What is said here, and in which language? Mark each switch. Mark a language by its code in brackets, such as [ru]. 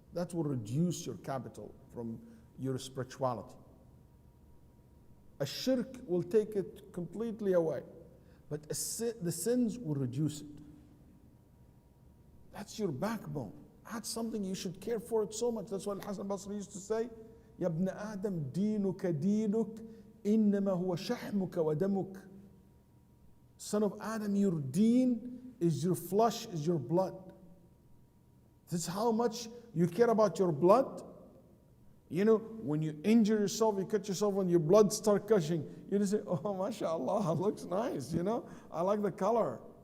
[en] That will reduce your capital from your spirituality. A shirk will take it completely away, but the sins will reduce it. That's your backbone. That's something you should care for it so much. That's what Al-Hasan al-Basri used to say, [ar] يَا ابْنَ آدَمْ دِينُكَ دِينُكَ إِنَّمَا هُوَ شَحْمُكَ وَدَمُكَ. [en] Son of Adam, your deen is your flesh, is your blood. This is how much you care about your blood. You know, when you injure yourself, you cut yourself, when your blood starts gushing, you just say, oh, mashallah, it looks nice, you know, I like the color.